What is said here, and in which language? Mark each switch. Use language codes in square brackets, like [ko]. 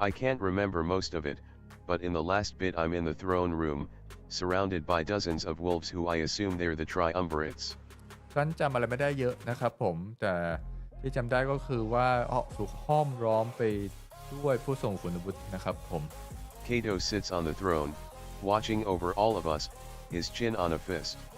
[en] I can't remember most of it, but in the last bit I'm in the throne room, surrounded by dozens of wolves who I assume they're the triumvirates. [th] ฉันจำอะไรไม่ได้เยอะนะครับผมแต่ที่จำได้ก็คือว่าถูกห้อมล้อมไปด้วยผู้ทรงคุณวุฒินะครับผม [en] Kato sits on the throne, watching over all of us, his chin on a fist.